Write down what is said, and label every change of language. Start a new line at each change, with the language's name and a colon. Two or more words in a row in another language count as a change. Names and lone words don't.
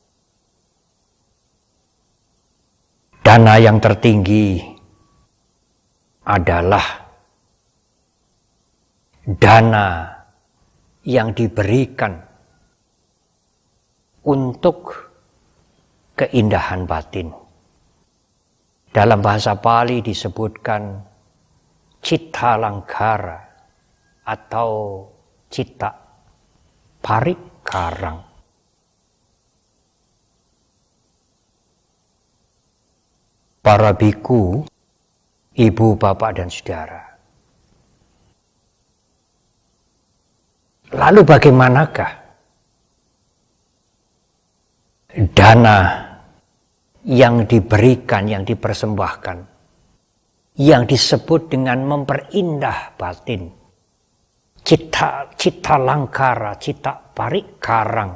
Indonesian: dana yang tertinggi adalah dana yang diberikan untuk keindahan batin. Dalam bahasa Pali disebutkan
Pali: citta langkara
Indonesian: atau
Pali: citta parikarang.
Indonesian: Para biku, ibu, bapak, dan saudara, lalu bagaimanakah dana yang diberikan, yang dipersembahkan, yang disebut dengan memperindah batin,
Pali: cita langkara, cita parikarang?